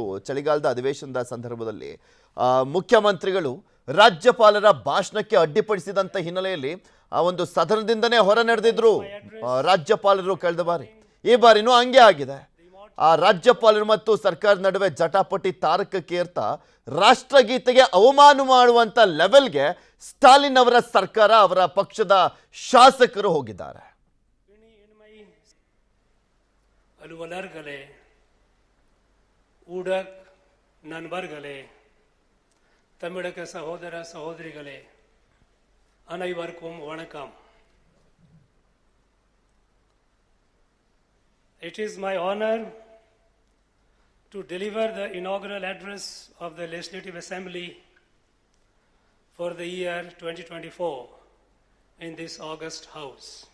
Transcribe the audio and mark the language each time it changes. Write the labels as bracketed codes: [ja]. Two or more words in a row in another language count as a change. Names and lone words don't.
[kn] ಚಳಿಗಾಲದ ಅಧಿವೇಶನದ ಸಂದರ್ಭದಲ್ಲಿ ಮುಖ್ಯಮಂತ್ರಿಗಳು ರಾಜ್ಯಪಾಲರ ಭಾಷಣಕ್ಕೆ ಅಡ್ಡಿಪಡಿಸಿದಂತ ಹಿನ್ನೆಲೆಯಲ್ಲಿ ಆ ಒಂದು ಸದನದಿಂದನೇ ಹೊರ ನಡೆದಿದ್ರು ರಾಜ್ಯಪಾಲರು ಕಳೆದ ಬಾರಿ. ಈ ಬಾರಿನೂ ಹಂಗೆ ಆಗಿದೆ. ಆ ರಾಜ್ಯಪಾಲರು ಮತ್ತು ಸರ್ಕಾರದ ನಡುವೆ ಜಟಾಪಟಿ ತಾರಕಕ್ಕೇರ್ತಾ ರಾಷ್ಟ್ರಗೀತೆಗೆ ಅವಮಾನ ಮಾಡುವಂತ ಲೆವೆಲ್ಗೆ ಸ್ಟಾಲಿನ್ ಅವರ ಸರ್ಕಾರ, ಅವರ ಪಕ್ಷದ ಶಾಸಕರು ಹೋಗಿದ್ದಾರೆ. [ta] அலுவலர்களே, ஊடக நண்பர்களே, தமிழக சகோதர சகோதரிகளே, அனைவருக்கும் வணக்கம். [en] It is my honor to deliver the inaugural address of the Legislative Assembly for the year 2024 in this August House.